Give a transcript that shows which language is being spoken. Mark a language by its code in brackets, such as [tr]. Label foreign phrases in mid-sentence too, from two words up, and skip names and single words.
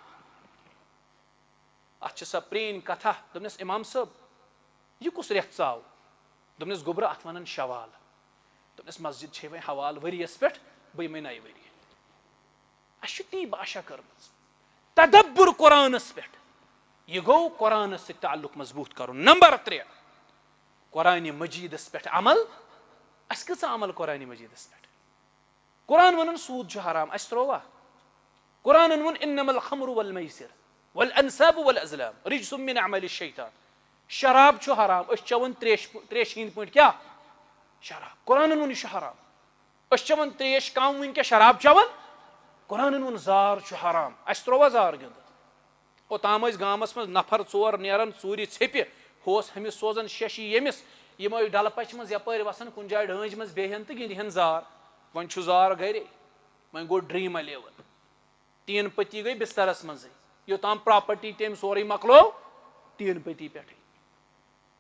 [ks] اتھ چھِ سۄ پرٛٲنۍ کتھا دوٚپنس امام صٲب یہِ کُس رٮ۪تھ ژاو دوٚپنس گوٚبرٕ اتھ ونان شوال دوٚپنس مسجد چھے وۄنۍ حوالہٕ ؤرۍیس پٮ۪ٹھ بہٕ یِمے نَیہِ ؤریہِ اسہِ چھُ تی باشا کٔرمٕژ تدبر قرآنس پٮ۪ٹھ یہِ گوٚو قرآنس سۭتۍ تعلق مضبوٗط کرُن نمبر 3 قرآنِ مجیدس پٮ۪ٹھ عمل اسہِ کۭژاہ عمل قرآنِ مجیدس پٮ۪ٹھ قرآن ونان سوٗد چھُ حرام اسہِ ترووا قرآنن ووٚن [ar] انما الخمر والمیسر والانصاب والازلام رجس من عمل الشیطان [ks] شراب چھُ حرام أسۍ چٮ۪وان تریشہِ ہٕنٛدۍ پٲٹھۍ کیٛاہ شراب قرآنن ووٚن یہِ چھُ حرام أسۍ چٮ۪وان تریش کم وٕنکیٚس شراب چٮ۪وان قرآنن ووٚن زار چھُ حرام اسہِ ترووا زار گِنٛدِتھ اوٚتام ٲسۍ گامس منٛز نفر 4 نیران ژوٗرِ ژھیٚپہِ ہُہ ہُمِس سوزان شیشی ییٚمِس یِم ٲسۍ ڈلہٕ پچہِ منٛز یپٲرۍ وسان کُنہِ جایہِ ڈٲنٛجہِ منٛز بیہن تہٕ گِنٛدہن زار وۄنۍ چھُ زار گرے وۄنۍ گوٚو ڈرٛیٖم 11 تیٖن پٔتی گٔے بسترس منٛزٕے یوٚتام پراپرٹی تٔمۍ سورُے مۄکلو تیٖن پٔتی پٮ۪ٹھٕے